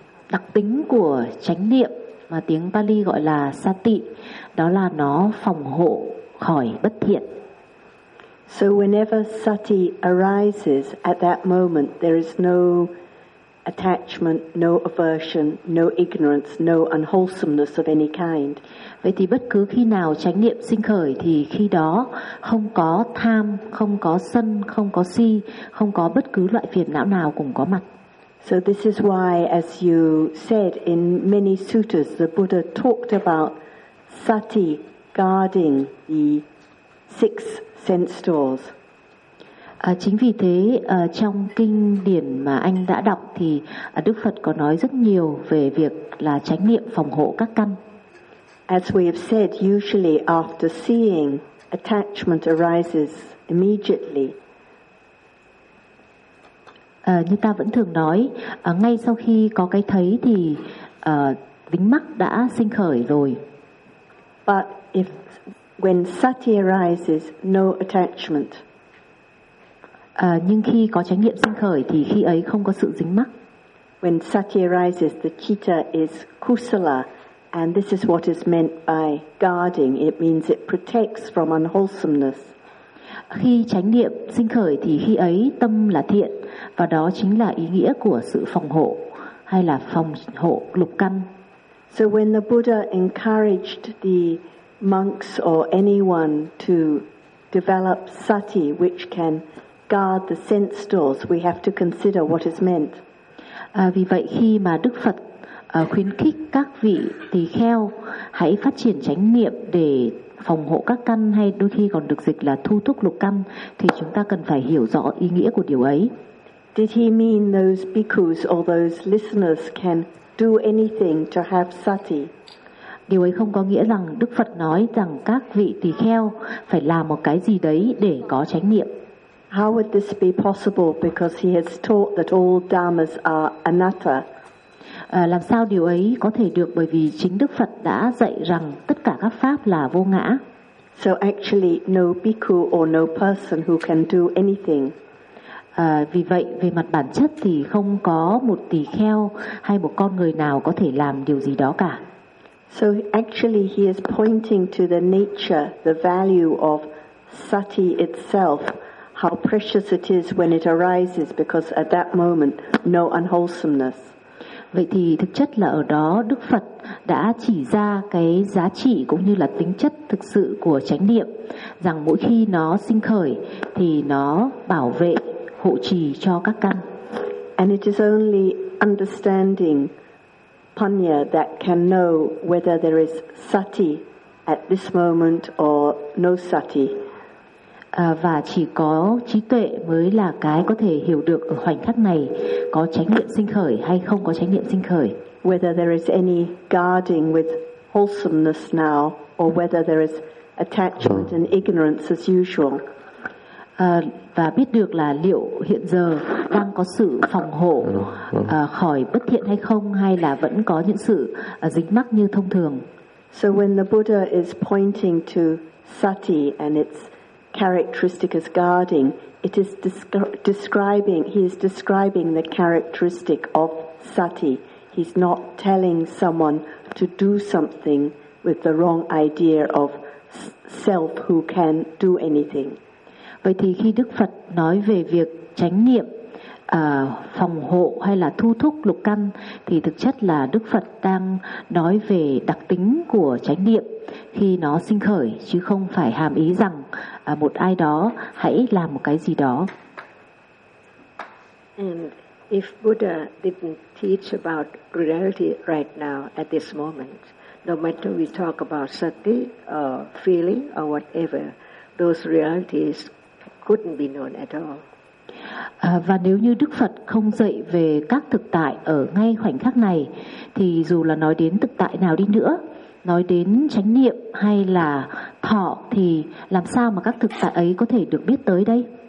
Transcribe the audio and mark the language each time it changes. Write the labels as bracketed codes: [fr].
[vi] Đặc tính của chánh niệm mà tiếng Pali gọi là sati, đó là nó phòng hộ khỏi bất thiện. [en] So whenever sati arises, at that moment there is no attachment, no aversion, no ignorance, no unwholesomeness of any kind. [vi] Vậy thì bất cứ khi nào chánh niệm sinh khởi thì khi đó không có tham, không có sân, không có si, không có bất cứ loại phiền não nào cũng có mặt. [en] So this is why, as you said, in many suttas, the Buddha talked about sati guarding the 6 sense doors. [vi] Chính vì thế, trong kinh điển mà anh đã đọc thì Đức Phật có nói rất nhiều về việc là chánh niệm phòng hộ các căn. [en] As we have said, usually after seeing, attachment arises immediately. [vi] Như ta vẫn thường nói, ngay sau khi có cái thấy thì vĩnh mắc đã sinh khởi rồi. [en] But if when sati arises, no attachment. [vi] Nhưng khi có chánh niệm sinh khởi thì khi ấy không có sự dính mắc. [en] When sati arises, the citta is kusala, and this is what is meant by guarding. It means it protects from unwholesomeness. [vi] Khi chánh niệm sinh khởi thì khi ấy tâm là thiện, và đó chính là ý nghĩa của sự phòng hộ, hay là phòng hộ lục căn. [en] So when the Buddha encouraged the monks or anyone to develop sati, which can guard the sense doors, we have to consider what is meant. [vi] Vì vậy khi mà Đức Phật khuyến khích các vị tỳ kheo hãy phát triển chánh niệm để phòng hộ các căn, hay đôi khi còn được dịch là thu thúc lục căn, thì chúng ta cần phải hiểu rõ ý nghĩa của điều ấy. [en] Did he mean those bhikkhus or those listeners can do anything to have sati? [vi] Điều ấy không có nghĩa rằng Đức Phật nói rằng các vị tỳ kheo phải làm một cái gì đấy để có chánh niệm. [en] How would this be possible? Because he has taught that all dharmas are anatta. [vi] Làm sao điều ấy có thể được? Bởi vì chính Đức Phật đã dạy rằng tất cả các pháp là vô ngã. [en] So actually, no bhikkhu or no person who can do anything. [vi] Vì vậy, về mặt bản chất thì không có một tỳ kheo hay một con người nào có thể làm điều gì đó cả. [en] So actually, he is pointing to the nature, the value of sati itself. How precious it is when it arises, because at that moment, no unwholesomeness. [vi] Vậy thì thực chất là ở đó Đức Phật đã chỉ ra cái giá trị cũng như là tính chất thực sự của chánh niệm, rằng mỗi khi nó sinh khởi thì nó bảo vệ, hộ trì cho các căn. [en] And it is only understanding punya that can know whether there is sati at this moment or no sati. [vi] Và chỉ có trí tuệ mới là cái có thể hiểu được ở khoảnh khắc này có chánh niệm sinh khởi hay không có chánh niệm sinh khởi. [en] Whether there is any guarding with wholesomeness now, or whether there is attachment and ignorance as usual. [vi] Và biết được là liệu hiện giờ đang có sự phòng hộ khỏi bất thiện hay không, hay là vẫn có những sự dính mắc như thông thường. [en] So when the Buddha is pointing to sati and its characteristic as guarding, it is describing, he is describing the characteristic of sati. He's not telling someone to do something with the wrong idea of self who can do anything. [vi] Vậy thì khi Đức Phật nói về việc chánh niệm phòng hộ hay là thu thúc lục căn, thì thực chất là Đức Phật đang nói về đặc tính của chánh niệm khi nó sinh khởi, chứ không phải hàm ý rằng một ai đó hãy làm một cái gì đó. [en] And if Buddha didn't teach about reality right now at this moment, no matter we talk about sati or feeling or whatever, those realities couldn't be known at all. [vi] Và nếu như Đức Phật không dạy về các thực tại ở ngay khoảnh khắc này, thì dù là nói đến thực tại nào đi nữa, nói đến chánh niệm hay là thọ, thì làm sao mà các thực tại ấy có thể được biết tới đây?